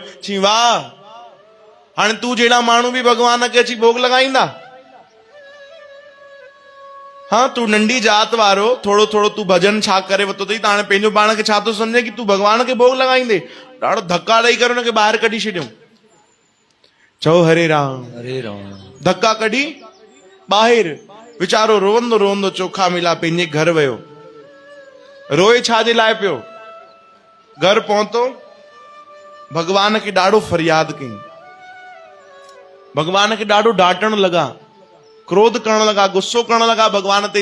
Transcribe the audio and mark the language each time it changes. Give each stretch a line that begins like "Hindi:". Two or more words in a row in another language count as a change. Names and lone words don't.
Sindhi: चई वाह, हाणे तूं जहिड़ा माण्हू बि भगवान खे अची भोग लॻाईंदा? हाँ, तू नंढी जात वारो थोड़ो थोड़ो तू भजन छा करे वरितो अथई, त हाणे पंहिंजो पाण खे छा थो सम्झे कि तू भगवान खे भोग लॻाईंदे? ॾाढो धक्का ॾेई करे हुनखे ॿाहिरि कढी छॾियऊं। चओ हरे राम। हरे राम। धक्का कढी ॿाहिरि, वीचारो रोअंदो रोअंदो चोखा मिला पंहिंजे घर वियो। रोए छाजे लाइ पियो? घर पहुतो, भगवान खे ॾाढो फरियाद कई, भगवान खे ॾाढो डांटण लॻा, क्रोध करण लॻा, गुस्सो करण लॻा भगवान ते।